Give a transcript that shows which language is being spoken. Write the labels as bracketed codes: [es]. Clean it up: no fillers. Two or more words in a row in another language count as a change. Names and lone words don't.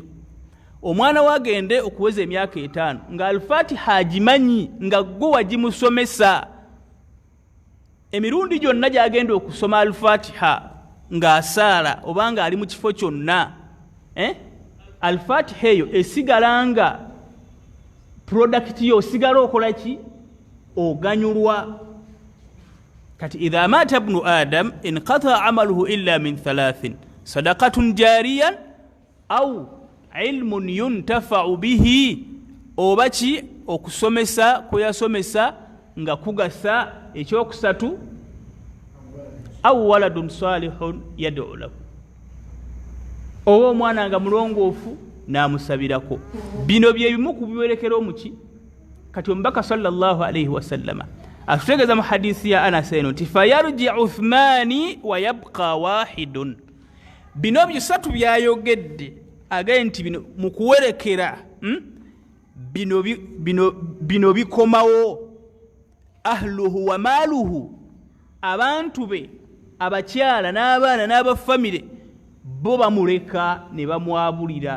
[lg] Omwana wagende okuweza emyaka 5 nga Al-Fatiha agimanyi nga gwe wagimusomesa, emirundi gyonna gyagenda okusoma Al-Fatiha ng'asaala obanga ali mu kifo kyonna, Al-Fatiha eyo esigalanga product yo, osigala okola ki, oganyulwa. [ar] Kati إذا مات ابن آدم انقطع عمله إلا من 3 صدقة جارية أو علم ينتفع به, [lg] oba ki okusomesa kuyasomesa nga kugasa. [ar] Ekyokusatu أو ولد صالح يدعو له, [lg] oba omwana nga mulongoofu n'amusabirako. Bino bye bimu ku biwerekera omuki. Kati omubaka [ar] صلى الله عليه وسلم [lg] atutegeeza mu hadisi ya Anas eno nti [ar] فيرجع اثنان ويبقى واحد. [lg] Bino bisatu byayogedde agaye nti bino mu kuwerekera bino bikomawo. [ar] أهله وماله, [lg] abantu be abakyala n'abaana n'abafamire bo bamuleka ne bamwabulira.